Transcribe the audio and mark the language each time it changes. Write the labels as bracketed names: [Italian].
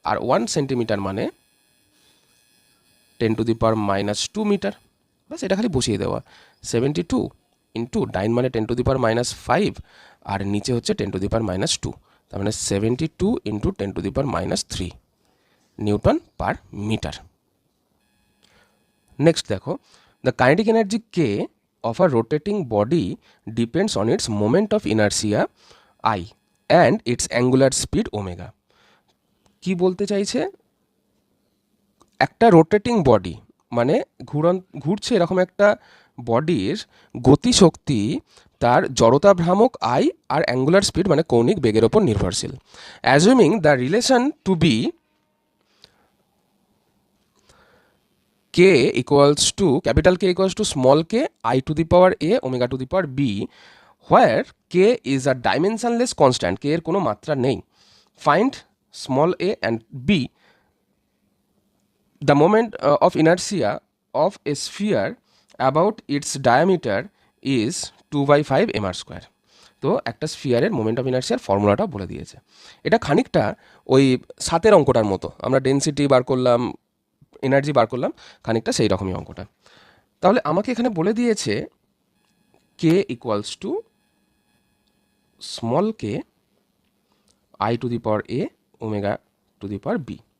[Bangla] আর 1 centimetre মানে 10⁻2 metre. বাস এটা খালি বসিয়ে দেওয়া, 72 ইন্টু ডাইন মানে 10⁻5 আর নিচে হচ্ছে 10⁻2, তার মানে 72 into 10⁻3 Newton per metre. Next দেখো, [English] The kinetic energy K of a rotating body depends on its moment of inertia I and its angular speed omega। [Bangla] কি বলতে চাইছে, একটা রোটেটিং বডি মানে ঘুরছে এরকম একটা বডির গতিশক্তি তার জড়তা ভ্রামক আই আর অ্যাঙ্গুলার স্পিড মানে কৌণিক বেগের ওপর নির্ভরশীল। [English] assuming the relation to be k equals to capital K equals to small k I to the power a omega to the power b, where k is a dimensionless constant, [Bangla] k এর কোনো মাত্রা নেই। [English] Find small a and b the moment of inertia of a sphere about its diameter is 2/5 mr²। [Bangla] তো একটা স্ফিয়ারের moment of ইনার্সিয়ার ফর্মুলাটা বলে দিয়েছে। এটা খানিকটা ওই 7 অঙ্কটার মতো, আমরা ডেনসিটি বার করলাম, এনার্জি বার করলাম, খানিকটা সেই রকমই অঙ্কটা। তাহলে আমাকে এখানে বলে দিয়েছে [English] K equals to small k I to the power a omega to the power b.